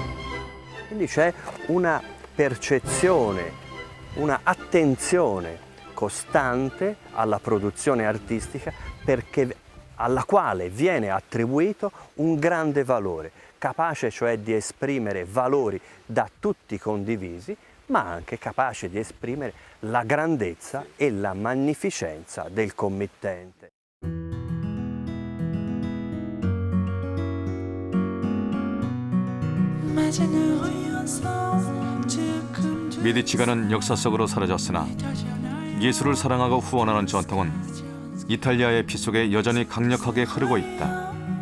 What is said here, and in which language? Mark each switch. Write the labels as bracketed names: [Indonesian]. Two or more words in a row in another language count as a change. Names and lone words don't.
[Italian] Quindi c'è una percezione, una attenzione costante alla produzione artistica alla quale viene attribuito un grande valore, capace cioè di esprimere valori da tutti condivisi, ma anche capace di esprimere la grandezza e la magnificenza del committente. [Korean] 메디치가는 역사 속으로 사라졌으나 예술을 사랑하고 후원하는 전통은 이탈리아의 피 속에 여전히 강력하게 흐르고 있다.